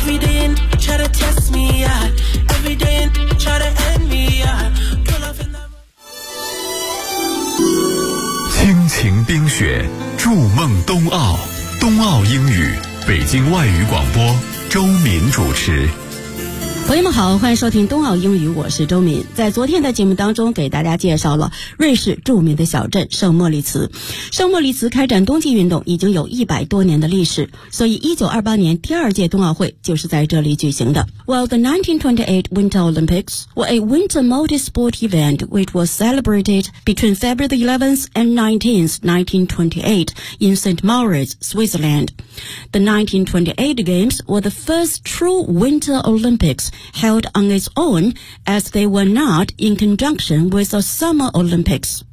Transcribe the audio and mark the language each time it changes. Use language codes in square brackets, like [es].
[en] Every day and try to test me out. Every day and try to end me out. [zh] 亲情冰雪，筑梦冬奥，冬奥英语，北京外语广播，周敏主持。朋友们好，欢迎收听冬奥英语，我是周敏。在昨天的节目当中给大家介绍了瑞士著名的小镇圣莫里茨。圣莫里茨开展冬季运动已经有100多年的历史，所以1928年第二届冬奥会就是在这里举行的。 [en] Well, the 1928 Winter Olympics were a winter multi-sport event which was celebrated between February 11th and 19th, 1928 in St. Moritz, Switzerland. The 1928 Games were the first true Winter Olympics held on its own as they were not in conjunction with the Summer Olympics.